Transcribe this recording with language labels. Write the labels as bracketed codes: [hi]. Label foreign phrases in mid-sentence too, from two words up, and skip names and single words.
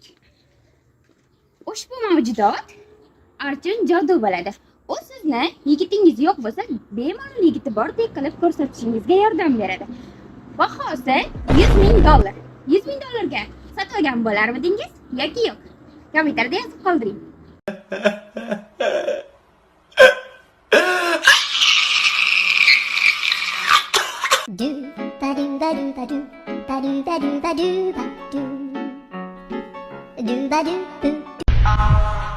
[uz] Ushbu mavjudot Archun jodu bo'ladi. U sizni yigitingiz yo'q bo'lsa, bemalol yigiti bordek qilib ko'rsatishingizga yordam beradi. Bahosi $100,000. $100,000 ga sotgan bo'larmidingiz yoki yo'q? Kommentarda yozib qoldiring. Do ba do ba do ba do ba do ba do ba do ba do do ba do.